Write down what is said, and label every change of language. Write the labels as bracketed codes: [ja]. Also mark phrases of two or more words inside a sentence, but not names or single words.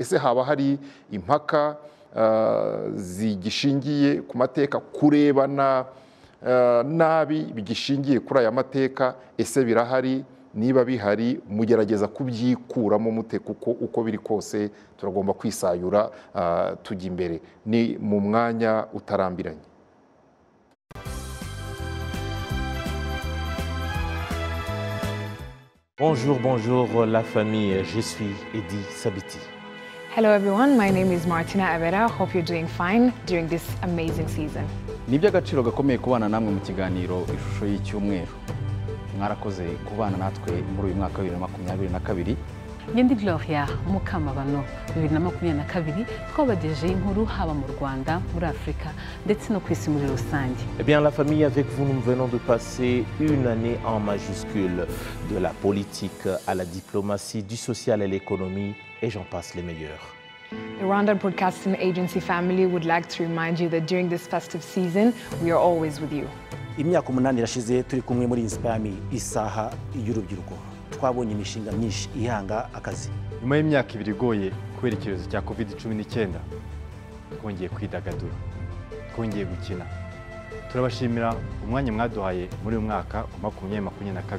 [rw] Ese haba hari impaka zigishingiye ku mateka, kurebana nabi bigishingiye kuri aya mateka? Ese birahari? Niba bihari mugerageza kubyikuramo mute? Kuko uko biri kose turagomba kwisayura tujya imbere. Ni mu mwanya utarambiranye. [fr] Bonjour, bonjour la famille, je suis Eddy Sabiti. [en] Hello everyone, my name is Martina Avera. Hope you're doing fine during this amazing season. [rw] Ni iby'agaciro gakomeye kubana namwe mu kiganiro ishusho y'icyumweru. Mwarakoze kubana natwe muri uyu mwaka wa 2022. Ngendi Gloria Mukamabano 2022 twabagejeje inkuru haba mu Rwanda, muri Afrika ndetse no kwisi muri rusange. [fr] Eh bien la famille, avec vous nous venons de passer une année en majuscule, de la politique à la diplomatie, du social à l'économie et j'en passe les meilleurs. [en] The Rwandan Broadcasting Agency family would like to remind you that during this festive season, we are always with you. [rw] Imyaka 8 irashize turi kumwe muri Inspire isaha y'urubyiruko. Twabonye imishinga myinshi ihanga akazi. Nyuma y'imyaka 2 igoye kubera icyorezo cya COVID-19, twongeye kwidagadura, twongeye gukina. Turabashimira umwanya mwaduhaye muri uyu mwaka wa 2022.